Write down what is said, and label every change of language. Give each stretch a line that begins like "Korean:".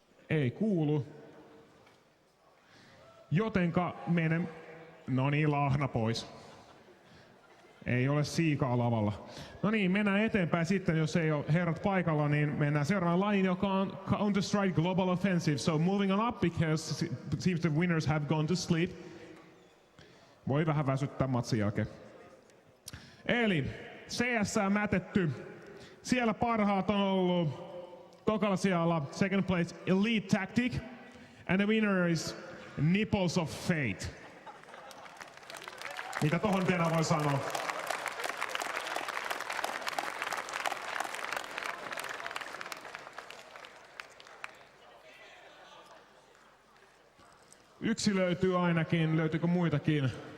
Finnish: Ei kuulu. Jotenka menen... No niin, lahna pois. Ei ole siikaa lavalla. No niin, mennään eteenpäin sitten, jos ei ole herrat paikalla, niin mennään seuraavaan lajiin, joka on Counter-Strike Global Offensive.
English: So moving on up, because it seems the winners have gone to sleep.
Finnish: Voi vähän väsyttää matsin jälkeen. Eli CS mätetty. Siellä parhaat on ollut tokalla sijalla,
English: second place
Finnish: Elite Tactic.
English: And the winner is Nipples of Fate.
Finnish: Mitä tohon vielä voi sanoa? Yksi löytyy ainakin. Löytyykö muitakin?